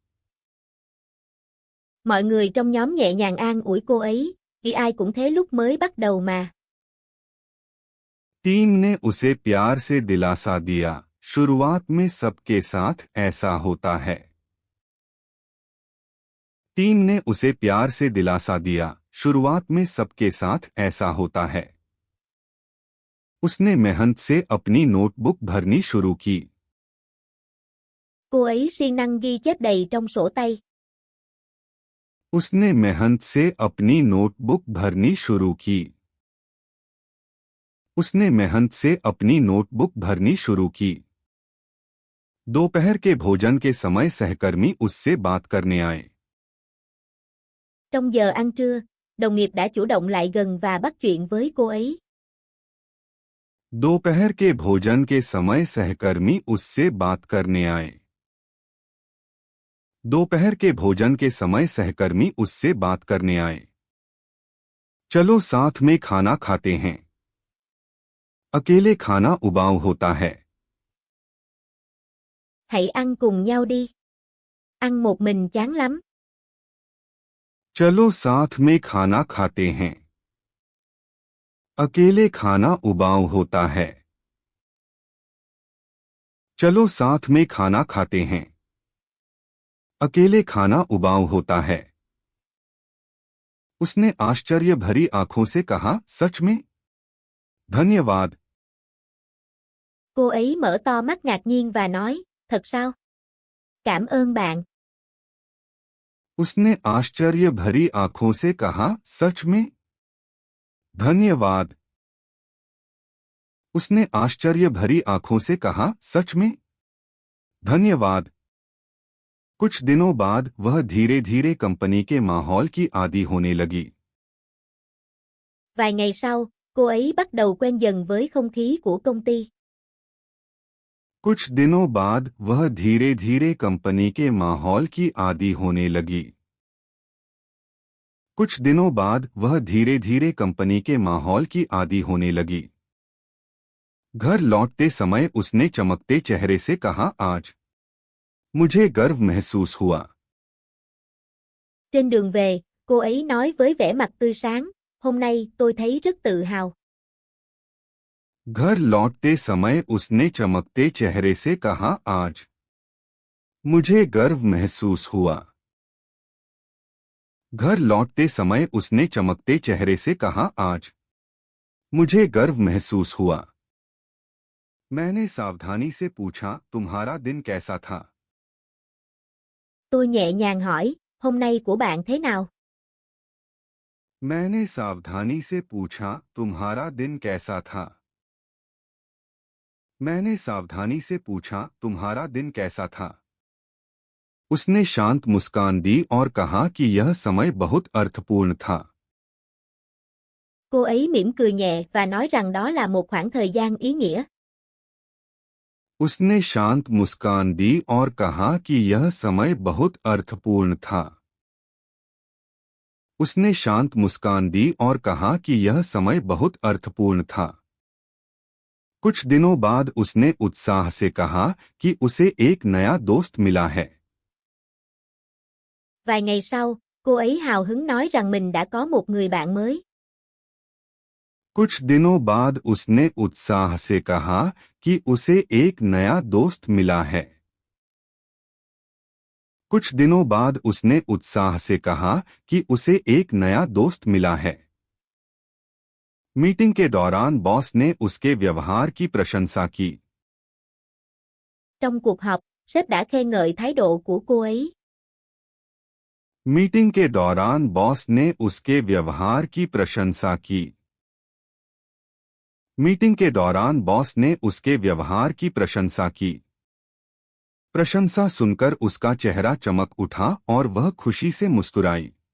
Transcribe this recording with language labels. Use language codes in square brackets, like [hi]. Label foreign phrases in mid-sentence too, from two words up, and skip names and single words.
[vi] Mọi người trong nhóm nhẹ nhàng an ủi cô ấy, vì ai cũng thế lúc mới bắt đầu mà. [hi] टीम ने उसे प्यार से दिलासा दिया, शुरुआत में सबके साथ ऐसा होता है। टीम ने उसे प्यार से दिलासा दिया, शुरुआत में सबके साथ ऐसा होता है। उसने मेहनत से अपनी नोटबुक भरनी शुरू की। [vi] Cô ấy siêng năng ghi chép đầy trong sổ tay. [hi] उसने मेहनत से अपनी नोटबुक भरनी शुरू की। उसने मेहनत से अपनी नोटबुक भरनी शुरू की। दोपहर के भोजन के समय सहकर्मी उससे बात करने आए। [vi] Trong giờ ăn trưa, đồng nghiệp đã chủ động lại gần và bắt chuyện với cô ấy. [hi] दोपहर के भोजन के समय सहकर्मी उससे बात करने आए। दोपहर के भोजन के समय सहकर्मी उससे बात करने आए। चलो साथ में खाना खाते हैं। अकेले खाना उबाऊ होता है। [vi] Hãy ăn cùng nhau đi. Ăn một mình chán lắm. [hi] चलो साथ में खाना खाते हैं। अकेले खाना उबाऊ होता है। चलो साथ में खाना खाते हैं। अकेले खाना उबाऊ होता है। उसने आश्चर्य भरी आंखों से कहा, सच में? धन्यवाद। [vi] Cô ấy mở to mắt ngạc nhiên và nói, thật sao? Cảm ơn bạn. [hi] उसने आश्चर्य भरी आंखों से कहा, सच में? धन्यवाद। उसने आश्चर्य भरी आंखों से कहा, सच में? धन्यवाद। कुछ दिनों बाद वह धीरे धीरे कंपनी के माहौल की आदी होने लगी। [vi] Vài ngày sau, cô ấy bắt đầu quen dần với không khí của công ty. [hi] कुछ दिनों बाद वह धीरे धीरे कंपनी के माहौल की आदी होने लगी। कुछ दिनों बाद वह धीरे धीरे कंपनी के माहौल की आदी होने लगी। घर लौटते समय उसने चमकते चेहरे से कहा, आज मुझे गर्व महसूस हुआ। [vi] Trên đường về, cô ấy nói với vẻ mặt tươi sáng, hôm nay tôi thấy rất tự hào. [hi] घर लौटते समय उसने चमकते चेहरे से कहा, आज मुझे गर्व महसूस हुआ। घर लौटते समय उसने चमकते चेहरे से कहा, आज मुझे गर्व महसूस हुआ। मैंने सावधानी से पूछा, तुम्हारा दिन कैसा था? [vi] Tôi nhẹ nhàng hỏi, hôm nay của bạn thế nào? [hi] मैंने सावधानी से पूछा, तुम्हारा दिन कैसा था? मैंने सावधानी से पूछा, तुम्हारा दिन कैसा था? उसने शांत मुस्कान दी और कहा कि यह समय बहुत अर्थपूर्ण था। [vi] Cô ấy mỉm cười nhẹ và nói rằng đó là một khoảng thời gian ý nghĩa. [hi] उसने शांत मुस्कान दी और कहा कि यह समय बहुत अर्थपूर्ण था। उसने शांत मुस्कान दी और कहा कि यह समय बहुत अर्थपूर्ण था। कुछ दिनों बाद उसने उत्साह से कहा कि उसे एक नया दोस्त मिला है। [vi] Vài ngày sau, cô ấy hào hứng nói rằng mình đã có một người bạn mới. [hi] कुछ दिनों बाद उसने उत्साह से कहा कि उसे एक नया दोस्त मिला है। कुछ दिनों बाद उसने उत्साह से कहा कि उसे एक नया दोस्त मिला है। मीटिंग के दौरान बॉस ने उसके व्यवहार की प्रशंसा की। [vi] Trong cuộc họp, sếp đã khen ngợi thái độ của cô ấy. [hi] मीटिंग के दौरान बॉस ने उसके व्यवहार की प्रशंसा की। मीटिंग के दौरान बॉस ने उसके व्यवहार की प्रशंसा की। प्रशंसा सुनकर उसका चेहरा चमक उठा और वह खुशी से मुस्कुराई।